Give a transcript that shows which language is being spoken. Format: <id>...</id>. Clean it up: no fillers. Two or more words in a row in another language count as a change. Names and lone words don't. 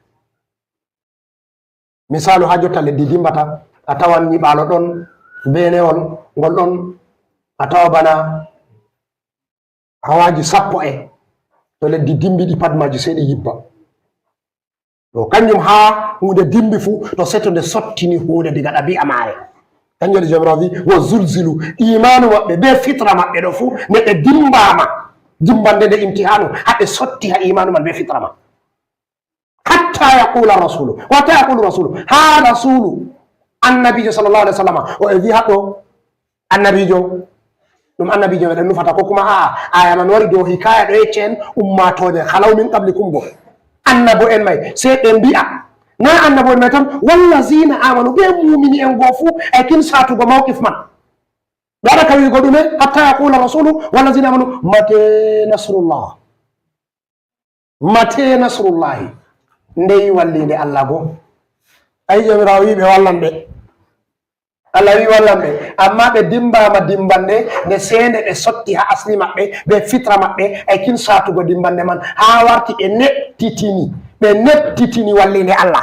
<ff>Misalu ha jotta leddi dimbata a tawan nyiɓalo ɗon, benewol ngol ɗon a tawa bana hawaji 10 to leddi dimbi ɗi pat maji sey ɗi yibba. To kanjum ha hunde dimbi fu to seto nde sottini hunde diga ɗabi'a mare. Kanjum waɗi jomirawo wi wo zulzilu, imanu maɓɓe be fitra maɓɓe ɗo fu nde ɓe dimbama dimbande nde imtihanu haɓe sotti ha imanu man be fitra ma.</ff> <ar>حتى يقول الرسول، حتى يقول الرسول,</ar> <ff>ha rasulu annabijo</ff> <ar>صلى الله عليه وسلم</ar> <ff>o e wi haɗo annabijo ɗum annabijo meɗen nufata, ko kuma aya man wari dow hikaya ɗo yecce en ummatoje</ff> <ar>خلوا من قبلكم</ar> <ff>bo annabo en may sey ɓe mbi'a na annabo en may tan</ff> <ar>والذين آمنوا</ar> <ff>ɓe mumini en goo fu e kin satugo mawqif man. Ɓe waɗa ka wigo ɗume</ff> <ar>حتى يقول الرسول والذين آمنوا متى نصر الله متى نصر الله,</ar> <ff>ndeyi wallinde Allah go. Ayi jomirawo wi ɓe wallan ɓe, Allah wi wallan ɓe, amma ɓe dimbama dimbande nde sende ɓe sotti ha asli maɓɓe ɓe fitra maɓɓe e kin satugo dimbande man ha warti ɓe nettitini wallinde Allah.</ff>